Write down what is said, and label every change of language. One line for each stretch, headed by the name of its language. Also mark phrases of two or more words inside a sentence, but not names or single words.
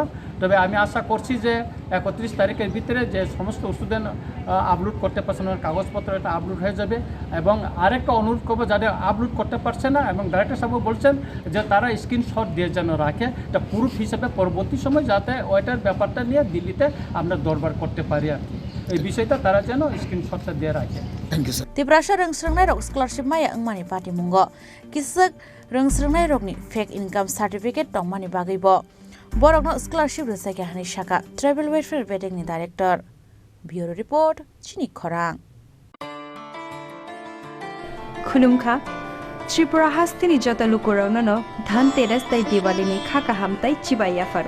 Bangla: তবে আমি আশা করছি যে 31 তারিখের ভিতরে যে সমস্ত স্টুডেন্ট আপলোড করতে পারছে না কাগজপত্র, এটা আপলোড হয়ে যাবে। এবং আরেকটা অনুরোধ করবো, যাদের আপলোড করতে পারছে না, এবং ডাইরেক্টর সাহেব বলছেন যে তারা স্ক্রিনশট দিয়ে যেন রাখে, এটা প্রুফ হিসেবে পরবর্তী সময় যাতে ওইটার ব্যাপারটা নিয়ে দিল্লিতে আমরা দরবার করতে পারি আর কি, এই বিষয়টা তারা যেন স্ক্রিনশটটা দিয়ে রাখে।
English: thank you sir.
Kok Borok: Tiprasa Rwngsrwngnairok scholarship maya angmani party mungo kisak Rwngsrwngnairokni
English: fake income certificate
Kok Borok: tongmani bagaibo borokno scholarship resake hani shaka
English: tribal welfare
Kok Borok: bedekni director.
English: Bureau report
Kok Borok: Chini Khorang. Khulumkha Tripura hastini jota lukurauno Dhanteras dai Diwali ni khaka hamtai chibaya faro.